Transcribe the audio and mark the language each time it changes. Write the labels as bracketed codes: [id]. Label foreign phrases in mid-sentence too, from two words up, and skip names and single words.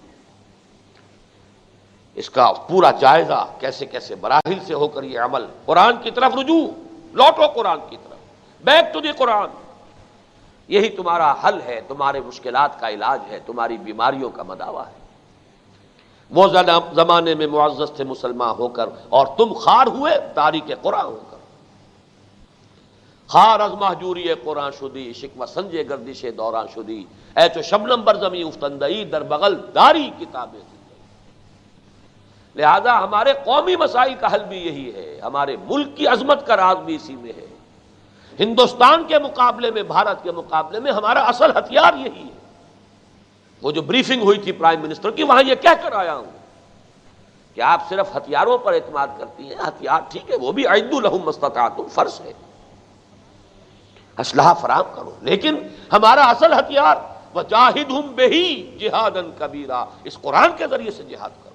[ur] اس کا پورا جائزہ کیسے کیسے مراحل سے ہو کر یہ عمل، قرآن کی طرف رجوع، لوٹو قرآن کی طرف، [en] back to the [ur] قرآن، یہی تمہارا حل ہے، تمہارے مشکلات کا علاج ہے، تمہاری بیماریوں کا مداوا ہے۔ وہ زمانے میں معزز تھے مسلمان ہو کر، اور تم خار ہوئے تاریک قرآن ہو کر۔ [fa] خار از مہجوری قرآن شدی، شکوہ سنجے گردش دوران شدی، اے چو شبنم بر زمیں افتندئی، در بغل داری کتابیں۔ [ur] لہذا ہمارے قومی مسائل کا حل بھی یہی ہے، ہمارے ملک کی عظمت کا راز بھی اسی میں ہے۔ ہندوستان کے مقابلے میں، بھارت کے مقابلے میں ہمارا اصل ہتھیار یہی ہے۔ وہ جو بریفنگ ہوئی تھی [en] prime minister [ur] کی، وہاں یہ کہہ کر آیا ہوں کہ آپ صرف ہتھیاروں پر اعتماد کرتی ہیں، ہتھیار ٹھیک ہے، وہ بھی [ar] اعدوا لہم ما استطعتم [ur] فرض ہے، اسلحہ فراہم کرو، لیکن ہمارا اصل ہتھیار [ar] وجاہدہم بہ جہادا کبیرا، [ur] اس قرآن کے ذریعے سے جہاد کرو۔